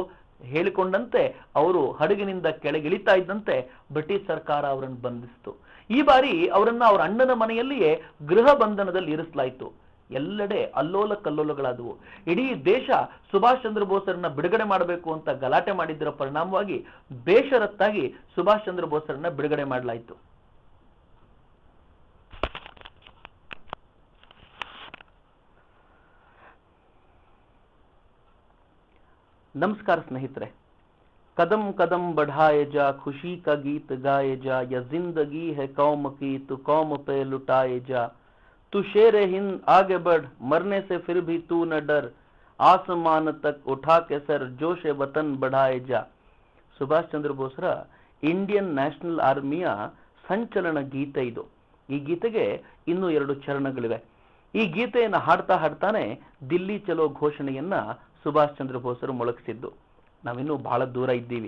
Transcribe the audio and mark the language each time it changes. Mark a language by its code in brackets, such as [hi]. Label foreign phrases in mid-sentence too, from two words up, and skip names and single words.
[kn] ಹೇಳಿಕೊಂಡಂತೆ ಅವರು ಹಡಗಿನಿಂದ ಕೆಳಗಿಳಿತಾ ಇದ್ದಂತೆ ಬ್ರಿಟಿಷ್ ಸರ್ಕಾರ ಅವರನ್ನು ಬಂಧಿಸಿತು. ಈ ಬಾರಿ ಅವರನ್ನ ಅವರ ಅಣ್ಣನ ಮನೆಯಲ್ಲಿಯೇ ಗೃಹ ಬಂಧನದಲ್ಲಿ ಇರಿಸಲಾಯಿತು. ಎಲ್ಲೆಡೆ ಅಲ್ಲೋಲ ಕಲ್ಲೋಲಗಳಾದವು. ಇಡೀ ದೇಶ ಸುಭಾಷ್ ಚಂದ್ರ ಬೋಸರನ್ನ ಬಿಡುಗಡೆ ಮಾಡಬೇಕು ಅಂತ ಗಲಾಟೆ ಮಾಡಿದ್ದರ ಪರಿಣಾಮವಾಗಿ ಬೇಷರತ್ತಾಗಿ ಸುಭಾಷ್ ಚಂದ್ರ ಬೋಸರನ್ನ ಬಿಡುಗಡೆ ಮಾಡಲಾಯಿತು. ನಮಸ್ಕಾರ ಸ್ನೇಹಿತರೆ, [hi] कदम कदम बढ़ाए जा, खुशी का गीत गाए जा, यह जिंदगी है कौम की, तू कौम पे लुटाए जा, तू शेरे हिंद आगे बढ़, मरने से फिर भी तू न डर, आसमान तक उठा के सर, जोश वतन बढ़ाए जा. [kn] ಸುಭಾಷ್ ಚಂದ್ರ ಬೋಸರ ಇಂಡಿಯನ್ ನ್ಯಾಷನಲ್ ಆರ್ಮಿಯ ಸಂಚಲನ ಗೀತೆ ಇದು. ಈ ಗೀತೆಗೆ ಇನ್ನೂ 2 ಚರಣಗಳಿವೆ. ಈ ಗೀತೆಯನ್ನು ಹಾಡ್ತಾನೆ [hi] दिल्ली चलो [kn] ಘೋಷಣೆಯನ್ನ ಸುಭಾಷ್ ಚಂದ್ರ ಬೋಸರು ಮೊಳಗಿಸಿದ್ದು. ನಾವಿನ್ನೂ ಬಹಳ ದೂರ ಇದ್ದೀವಿ.